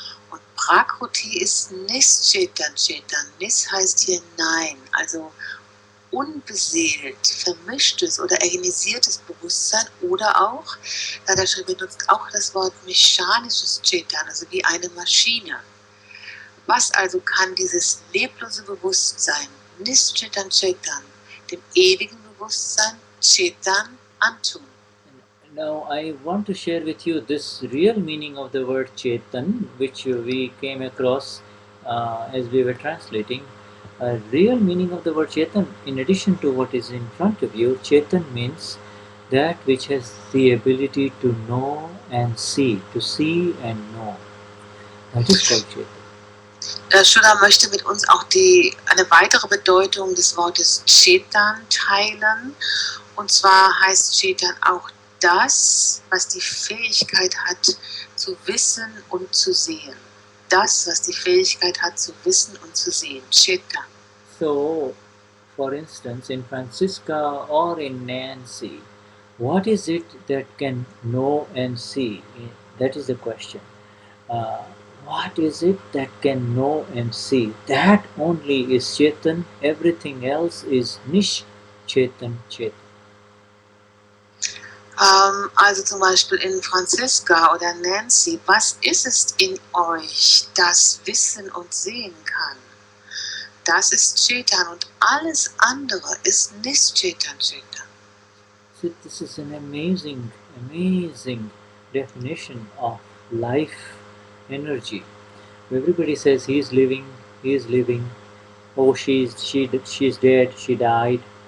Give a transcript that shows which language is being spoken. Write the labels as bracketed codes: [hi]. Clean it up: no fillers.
[de] Und Prakruti ist Nis-Chetan, Chetan. Nis heißt hier Nein, also unbeseelt, vermischtes oder organisiertes Bewusstsein oder auch, Dadashri benutzt auch das Wort mechanisches Chetan, also wie eine Maschine. Was also kann dieses leblose Bewusstsein, Nischetan Chetan, dem ewigen Bewusstsein Chetan antun? [en] Now I want to share with you this real meaning of the word Chetan, which we came across as we were translating. A real meaning of the word Chetan, in addition to what is in front of you, Chetan means that which has the ability to know and see, to see and know. That is called Chetan. [de] Shuddha möchte mit uns auch eine weitere Bedeutung des Wortes Chetan teilen. Und zwar heißt Chetan auch das, was die Fähigkeit hat, zu wissen und zu sehen. Das, was die Fähigkeit hat, zu wissen und zu sehen. Chetan. [en] So, for instance, in Francisca or in Nancy, what is it that can know and see? That is the question. What is it that can know and see? That only is Chetan, everything else is Nish Chetan Chetan. [de] Also zum Beispiel in Franziska oder Nancy, was ist es in euch, das wissen und sehen kann? Das ist Chetan und alles andere ist nicht Chetan. [en] So this is an amazing, amazing definition of life energy. Everybody says he is living, oh she's dead, she died.